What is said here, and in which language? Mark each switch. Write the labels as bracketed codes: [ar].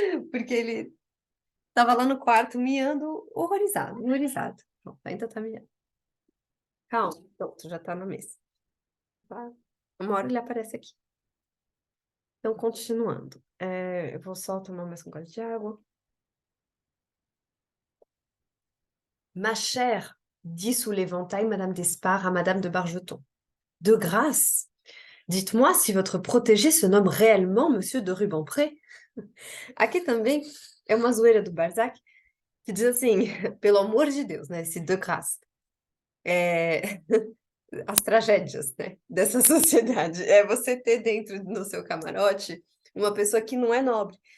[pt] Porque ele estava lá no quarto miando, horrorizado, horrorizado. Pronto, ainda tá miando. Calma, pronto, já tá na mesa. Tá? Uma hora ele aparece aqui. Então, continuando. Eu vou só tomar mais um gole de água. [fr] Ma chère, dit sous l'éventail Madame d'Espard à Madame de Bargeton. De grâce, Dites-moi si votre protégé se nomme réellement Monsieur de Rubempré. [pt] Aqui também é uma zoeira do Balzac, que diz assim, pelo amor de Deus, né, esse de grâce, é, as tragédias, né, dessa sociedade. É você ter dentro do seu camarote uma pessoa que não é nobre.